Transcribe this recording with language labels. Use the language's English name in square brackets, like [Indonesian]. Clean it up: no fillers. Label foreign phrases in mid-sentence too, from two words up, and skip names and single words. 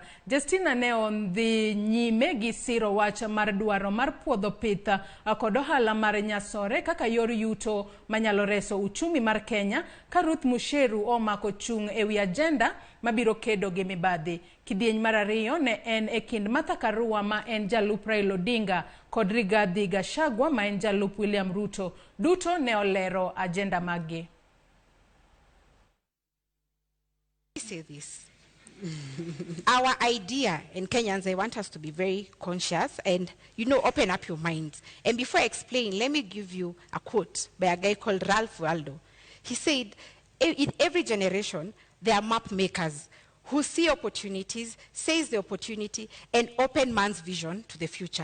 [Luo (Kenya and Tanzania)] Justina ne ondhi nyime gi siro wach mar dwaro mar puodho pitha kod ohala mar nyasore kaka yor yuto manyalo reso uchumi mar Kenya, ka Ruth Musheru omako chung ewi agenda mabiro kedo gi mibadhi. Kidieny mar ariyo ne en e kind Martha Karua ma en jalup Raila Odinga kod Rigathi Gachagua ma en jalup William Ruto. Duto ne olero agenda magi. [English] Say this. Our idea in Kenyans, I want us to be very conscious and, open up your minds. And before I explain, let me give you a quote by a guy called Ralph Waldo. He said, in every generation, there are map makers who see opportunities, seize the opportunity, and open man's vision to the future.